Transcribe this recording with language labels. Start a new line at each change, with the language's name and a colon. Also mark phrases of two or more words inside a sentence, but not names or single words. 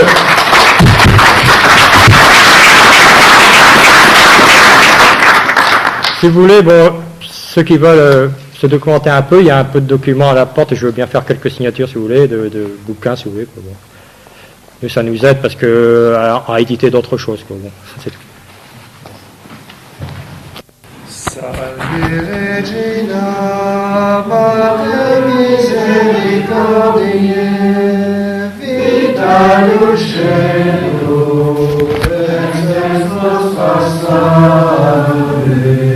French: Si vous voulez, bon, ceux qui veulent se documenter un peu, il y a un peu de documents à la porte, et je veux bien faire quelques signatures, si vous voulez, de bouquins, si vous voulez. Quoi, bon. Mais ça nous aide parce que à éditer d'autres choses. Quoi, bon, c'est tout.
Latin: Salve Regina, Mater misericordiae, vita lucero, et nostra salve.